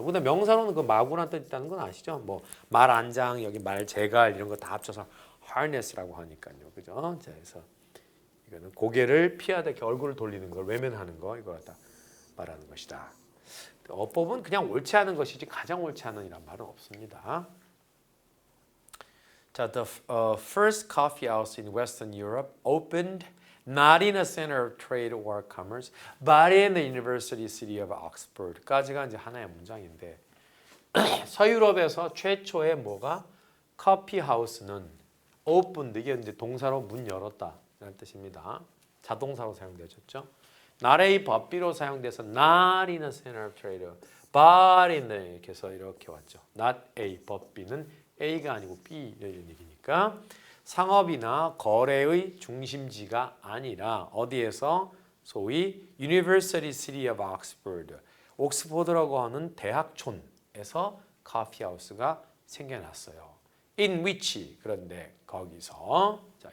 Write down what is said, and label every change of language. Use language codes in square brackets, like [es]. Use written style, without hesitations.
[ko] 근데 명사로는 그 마구란 뜻 있다는 건 아시죠? 뭐 말안장, 여기 말재갈 이런 거 다 합쳐서 harness라고 하니까요, 그죠? 자, 그래서 이거는 고개를 피하다, 이렇게 얼굴을 돌리는 걸 외면하는 거 이걸 갖다 말하는 것이다. 어법은 그냥 옳지 않은 것이지 가장 옳지 않은 이란 말은 없습니다. [en] 자, the first coffee house in Western Europe opened not in a center of trade or commerce, but in the university city of Oxford [ko] 까지가 이제 하나의 문장인데 서유럽에서 최초의 뭐가 커피 하우스는 [en] opened [ko] 이게 이제 동사로 문 열었다라는 뜻입니다. 자동사로 사용되었죠. not a 법비로 사용돼서 [en] not in a center of trade, but in the [ko] 이렇게 해서 이렇게 왔죠. not a 법비는 A가 아니고 B 이런 얘기니까 상업이나 거래의 중심지가 아니라 어디에서 소위 University City of Oxford, 옥스포드라고 하는 대학촌에서 커피하우스가 생겨났어요. [en] In which [ko] 그런데 거기서 자